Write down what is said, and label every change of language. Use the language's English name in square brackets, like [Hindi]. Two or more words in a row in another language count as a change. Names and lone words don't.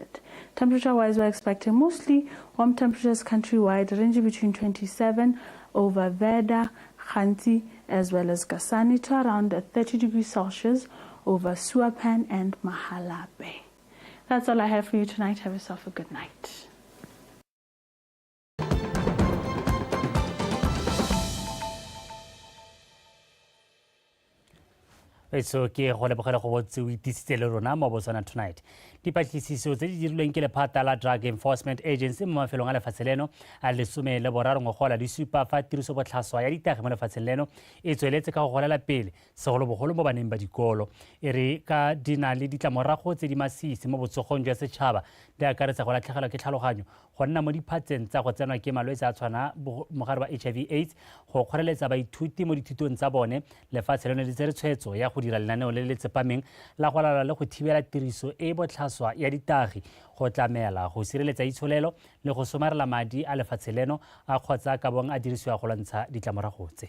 [English] Temperature-wise, we're expecting mostly warm temperatures countrywide, ranging between 27 over Veda, Khanti, as well as Kasani to around 30 degrees Celsius over Suapan and Mahalape. That's all I have for you tonight. Have yourself a good night. [Tswana] So ke go lebogela go botse o itisitse le rona mo Botswana Tonight. Dipatlisiso tse di dirilweng ke lephata la Drug Enforcement Agency mo mafelong a lefatshe leno a lesome le boraro ngogola di supa fa tiriso botlhaswa ya ditagi mo lefatsheng leno e tsweletse ka go golela pele segolobogolo mo baneng ba dikolo e re ka di na le ditlamorago tse di masisi mo botsogong jwa setšhaba di akaretsa go latlhegelwa ke tlhaloganyo go nna mo diphatseng tsa go tsenwa ke malwetse a tshwana mogare wa HIV/AIDS go kgoreletsa baithuti mo dithutong tsa bone lefatshe leno le tsere tshwetso ya go dira lenaneo le le tsepameng la go laola le go thibela tiriso e botlhaswa ya ditagi go tlamela go sireletsa itsholelo le go somarela madi a lefatshe leno a kgotsa ka bong a dirisiwa go lwantsha ditlamorago tse.